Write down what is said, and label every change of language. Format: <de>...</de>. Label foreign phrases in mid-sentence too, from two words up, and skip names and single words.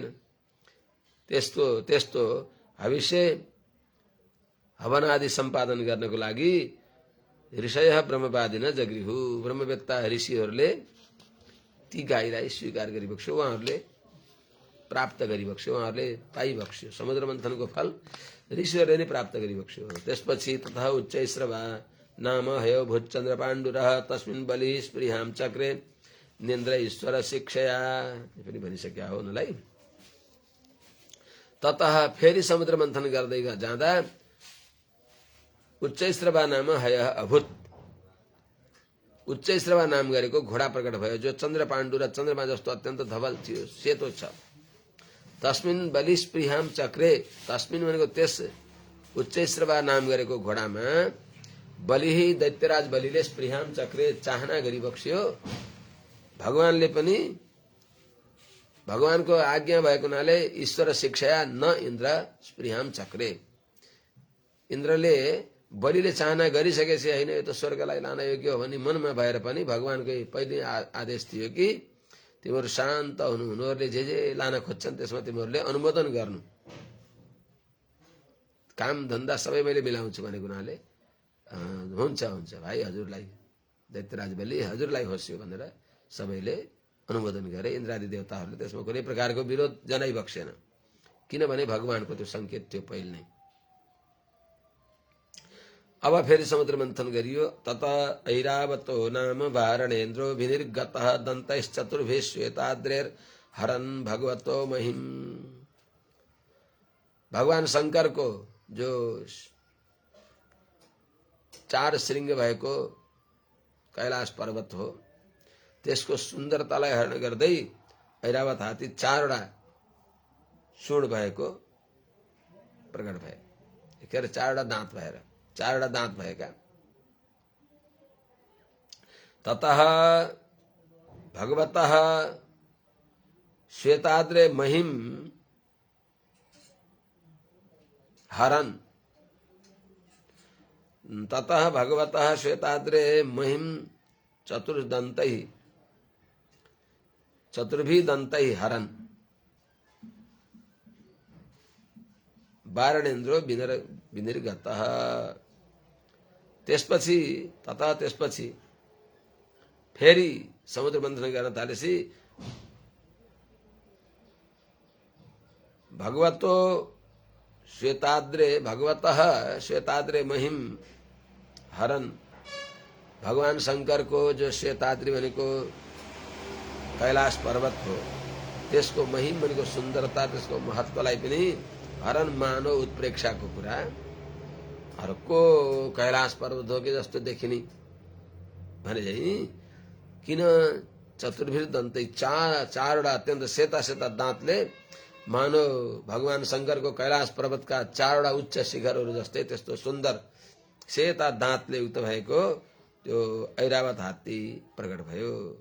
<ne>त्यस्तो हविष्य हवन आदि सम्पादन गर्नको लागि</ne> <sa>ऋषय ब्रह्मवादिन जगृहु</sa> <ne>ब्रह्मवेत्ता ऋषिहरूले ती गाईलाई स्वीकार गरिबक्स्यो। उहाँहरूले प्राप्त गरिबक्स्यो। उहाँहरूले पाइबक्स्यो। समुद्र मन्थनको फल ऋषिहरूले नै प्राप्त गरिबक्स्यो।</ne> <sa>त्यसपछि तथा उच्चैश्रवा नाम हयो भूतचन्द्र पाण्डुरः तस्मिन् बलि स्पृहां चक्रे नेन्द्र ईश्वर शिक्षया</sa> <ne>पनि भनिसक्या हो उनलाई। ततः फेरि समुद्र मन्थन गर्दै जाँदा</ne> <sa>उच्चैश्रवा नाम हयः अभूत।</sa> <ne>उच्चैश्रवा नाम गरेको घोडा प्रकट भयो जो चन्द्र पाण्डु र चन्द्रमा जस्तो अत्यन्त धवल थियो, सेतो छ।</ne> <sa>तस्मिन् बलि स्पृहां चक्रे</sa> <ne>तस्मिन् भनेको त्यस उच्चैश्रवा नाम गरेको घोडामा बलि दैत्यराज बलिले</ne> <sa>स्पृहां चक्रे</sa> <ne>चाहना गरिबक्स्यो। भगवानले पनि भगवानको आज्ञा भएको हुनाले</ne> <sa>ईश्वर शिक्षाया न इन्द्र स्पृहां चक्रे।</sa> <ne>इन्द्रले बलिले चाहना गरिसकेपछि होइन यो त स्वर्गलाई लान योग्य हो भन्ने मनमा भएर पनि भगवानकै पहिले आदेश थियो कि तिमीहरू शान्त हुनु, उनीहरूले जे लान खोज्छन् त्यसमा तिमीहरूले अनुमोदन गर्नु। काम धन्दा सबै मैले मिलाउँछु भनेको हुनाले हुन्छ भाइ हजुरलाई दैत्यराज बलि हजुरलाई होस् यो भनेर सबैले अनुमोदन गरे। इन्द्रादि देवताहरूले त्यसमा कुनै प्रकारको विरोध जनाइबक्सेन किनभने भगवानको त्यो संकेत थियो पहिले नै। अब फेरि समुद्र मन्थन गरियो।</ne> <sa>तथा ऐरावतो नाम वारणेन्द्रो विनिर्गतः दन्तैश्चतुर्भिः श्वेताद्रेर हरन् भगवतो महिम।</sa> <ne>भगवान शंकरको जो 4 श्रृंग भएको कैलाश पर्वत हो त्यसको सुन्दरतालाई हरण गर्दै ऐरावत हात्ती 4 वटा सुँड भएको प्रकट भए। के अरे 4 वटा दाँत भएर 4 वटा दाँत भएका।</ne> <sa>ततः भगवतः श्वेताद्रे महिम हरन्। ततः भगवतः श्वेताद्रे महिम चतुर्भी दन्तैः हरन् वारणेन्द्रो विनिर्गतः।</sa> <ne>त्यसपछि फेरि समुद्र मन्थन गर्न थालेपछि</ne> <sa>भगवतः श्वेताद्रे महिम हरन</sa> <ne>भगवान शंकर को जो श्वेताद्रि भनेको कैलाश पर्वत हो त्यसको महिम भनेको सुन्दरता त्यसको महत्त्वलाई पनि हरन मानव उत्प्रेक्षाको कुरा अर्को कैलाश पर्वत हो कि जस्तो देखिने भने चाहिँ किन</ne> <sa>चतुर्भिर दन्तै</sa> <ne>चारवटा अत्यन्त सेता सेता दाँतले मानव भगवान शंकरको कैलाश पर्वतका चारवटा उच्च शिखरहरू जस्तै त्यस्तो सुन्दर सेता दाँतले युक्त भएको त्यो ऐरावत हात्ती प्रकट भयो।</ne>